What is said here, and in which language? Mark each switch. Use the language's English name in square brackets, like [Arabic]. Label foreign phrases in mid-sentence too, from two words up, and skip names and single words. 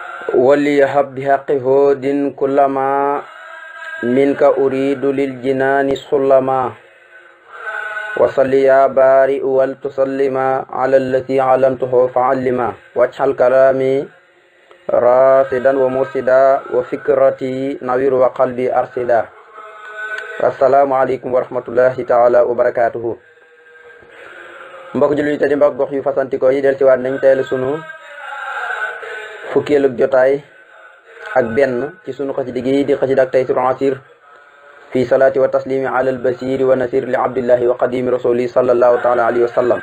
[Arabic] وليهب بحق هود كلما منك أريد للجنان سلما وصل يا بارئ ولتسلما على الذي علمته فعلما واجعل كلامي راشدا ومرشدا وفكرتي نوير وقلبي أرشدا. السلام عليكم ورحمة الله تعالى وبركاته. [Wolof] mbokk jullit yi te di mbokk gox yu fasantikoo yi del si waat nañ teel sunu fukkeelu jotaay ak benn ci sunu xasida gi di xasida ak Taysiirul Asiir [Arabic] في الصلاة والتسليم على البصير والنصير لعبد الله وخادم رسول صلى الله تعالى عليه وسلم.